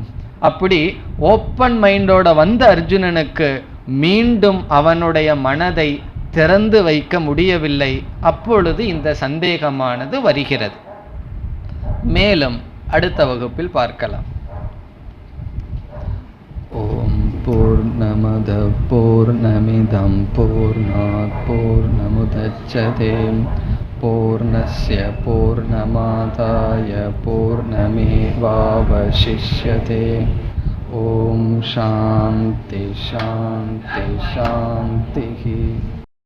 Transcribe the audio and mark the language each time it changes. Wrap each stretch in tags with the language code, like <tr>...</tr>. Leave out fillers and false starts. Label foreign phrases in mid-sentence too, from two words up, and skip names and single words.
<ta>அப்படி</ta> <en>open mind</en> <ta>வந்த அர்ஜுனனுக்கு மீண்டும் அவனுடைய மனதை திறந்து வைக்க முடியவில்லை. அப்பொழுது இந்த சந்தேகமானது வருகிறது. மேலும் அடுத்த வகுப்பில் பார்க்கலாம்.</ta> <sa>ॐ पूर्णमदः पूर्णमिदं पूर्णात् पूर्णमुदच्यते पूर्णस्य पूर्णमादाय पूर्णमेवावशिष्यते. ॐ शान्तिः शान्तिः शान्तिः.</sa>